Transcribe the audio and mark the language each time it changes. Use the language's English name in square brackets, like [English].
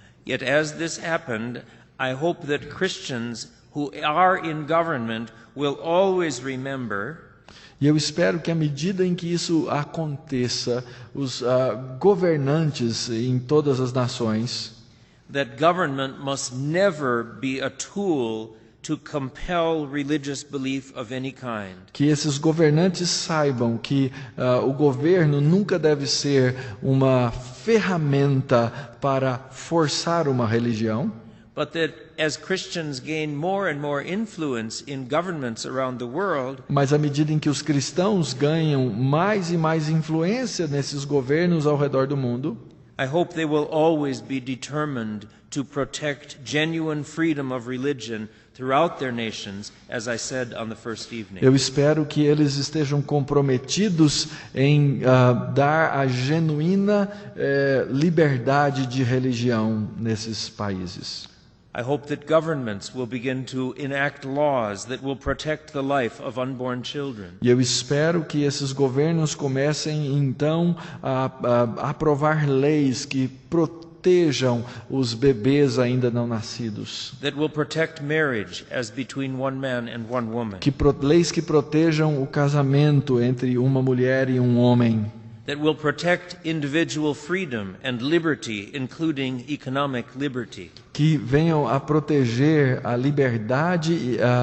[English] Yet as this happened, I hope that Christians who are in government will always remember [Portuguese] E eu espero que à medida em que isso aconteça, os governantes em todas as nações, [English] that government must never be a tool to compel religious belief of any kind. [Portuguese] que esses governantes saibam que o governo nunca deve ser uma ferramenta para forçar uma religião, [English] But that as Christians gain more and more influence in governments around the world, [Portuguese] mas à medida em que os cristãos ganham mais e mais influência nesses governos ao redor do mundo, [English] I hope they will always be determined to protect genuine freedom of religion throughout their nations, as I said on the first evening. [Portuguese] eu espero que eles estejam comprometidos em dar a genuína liberdade de religião nesses países. [English] I hope that governments will begin to enact laws that will protect the life of unborn children. [Portuguese] E eu espero que esses governos comecem então a aprovar leis que protejam os bebês ainda não nascidos. [English] That will protect marriage as between one man and one woman. [Portuguese] Leis que protejam o casamento entre uma mulher e um homem. [English] That will protect individual freedom and liberty, including economic liberty. [Portuguese] Que venham a proteger a liberdade e